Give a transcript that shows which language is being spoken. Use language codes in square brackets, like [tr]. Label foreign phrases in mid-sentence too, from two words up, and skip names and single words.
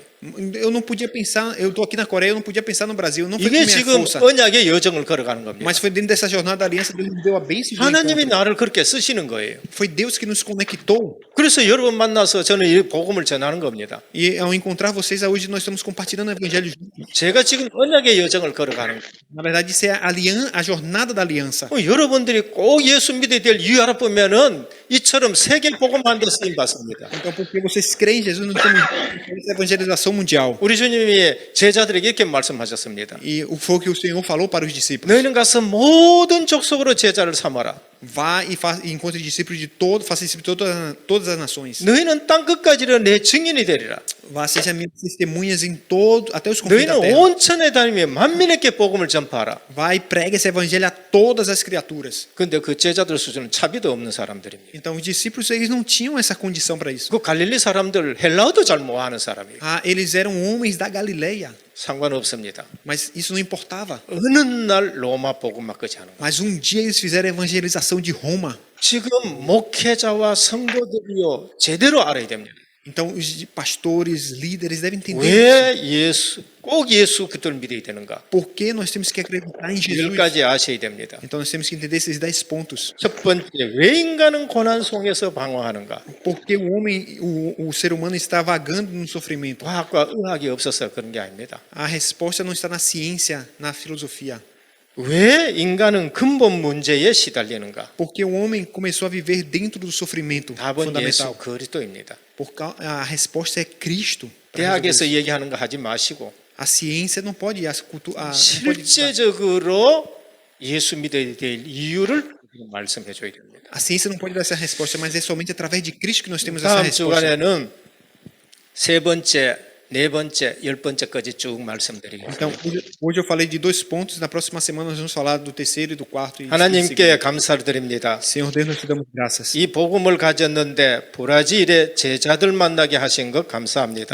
[pt] Eu não podia pensar, eu estou aqui na Coreia, eu não podia pensar no Brasil, não foi com [ko] 이게 [pt] minha [ko] 지금 [pt] força. [ko] 언약의 여정을 걸어가는 겁니다. [pt] Mas foi dentro dessa jornada da aliança, Deus nos deu a bênção do [ko] 하나님이 [pt] encontro. [ko] 나를 그렇게 쓰시는 거예요. [pt] Foi Deus que nos conectou. [ko] 그래서 여러 번 만나서 저는 이 복음을 전하는 겁니다. [pt] E ao encontrar vocês, hoje nós estamos compartilhando o evangelho juntos. [ko] 제가 지금 언약의 여정을 걸어가는 거예요. [pt] Na verdade, isso é a jornada da aliança. [ko] 여러분들이 꼭 예수 믿어야 될 이유 알아보면은 이처럼 세계 복음하는 데 쓰임 받습니다. [pt] Então, porque vocês creem em Jesus, nós estamos nessa evangelização mundial. [ko] 우리 주님이 제자들에게 이렇게 말씀하셨습니다. [pt] E foi o que o Senhor falou para os discípulos. [ko] 너희는 가서 모든 족속으로 제자를 삼아라. [pt] Vá e encontre discípulos de todo, faça discípulos de todas as nações. [ko] 너희는 땅 끝까지는 내 증인이 되리라. [pt] Vá, seja minhas testemunhas em todo, até os confins da [ko] 너희는 [pt] terra. [ko] 온 천에 다니며 만민에게 복음을 전파하라. [pt] Vai e pregue esse evangelho a todas as criaturas. [ko] 근데 그 제자들 수준은 차비도 없는 사람들입니다. [pt] Então, os discípulos, eles não tinham essa condição para isso. [ko] 그 갈릴리 사람들 헬라어도 잘 못하는 사람이에요. [pt] Eles eram homens da Galileia, [ko] 상관없습니다. [pt] mas isso não importava. [ko] 어느 날 로마 복음만까지 하는 거예요. [pt] Mas um dia eles fizeram a evangelização de Roma. [ko] 지금 목회자와 성도들이요 제대로 알아야 됩니다. [pt] Então, os pastores, líderes devem entender isso. [ko] 꼭 예수 그들을 믿어야 되는가? [pt] Por que nós temos que acreditar em Jesus. [ko] 10가지 아셔야 됩니다. [pt] Então, nós temos que entender esses 10 pontos. [ko] 첫 번째, 왜 인간은 고난 속에서 방황하는가? [pt] Porque o homem, o ser humano está vagando no sofrimento. [ko] 과학과 의학이 없어서 그런 게 아닙니다. [pt] A resposta não está na ciência, na filosofia. [ko] 왜 인간은 근본 문제에 시달리는가? [pt] Porque o homem começou a viver dentro do sofrimento [ko] 답은 예수 [pt] fundamental. [ko] 그리스도입니다. [pt] A resposta é Cristo. para resolver [ko] 대학에서 [pt] isso. [ko] 얘기하는 거 하지 마시고 [pt] A ciência não pode, não pode [ko] 실제적으로 예수 믿어야 될 이유를 말씀해 줘야 됩니다. [pt] a ciência não pode dar essa resposta, mas é somente através de Cristo que nós temos essa [ko] 다음 [pt] resposta. [ko] 주간에는 세 번째, 네 번째, 10번째까지 쭉 말씀드리겠습니다. [pt] Então, hoje eu falei de 2 pontos, na próxima semana nós vamos falar do terceiro e do quarto. E [ko] 하나님께 감사를 드립니다. [pt] Senhor Deus, nós te damos graças. [ko] 이 복음을 가졌는데 브라질에 제자들 만나게 하신 것 감사합니다.